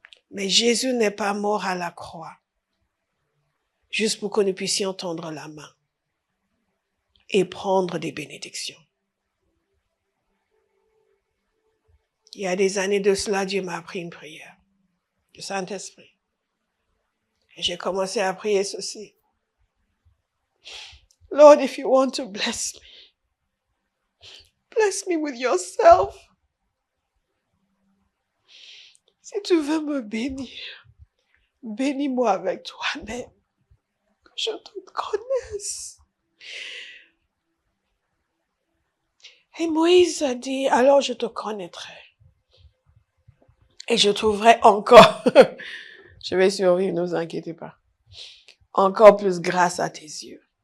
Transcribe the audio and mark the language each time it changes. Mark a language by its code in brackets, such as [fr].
[fr] Mais Jésus n'est pas mort à la croix, juste pour que nous puissions tendre la main et prendre des bénédictions. Il y a des années de cela, Dieu m'a appris une prière, le Saint-Esprit. Et j'ai commencé à prier ceci. [en] Lord, if you want to bless me with yourself. [fr] Si tu veux me bénir, bénis-moi avec toi-même, que je te connaisse. Et Moïse a dit, alors je te connaîtrai. Et je trouverai encore, je vais survivre, ne vous inquiétez pas, encore plus grâce à tes yeux.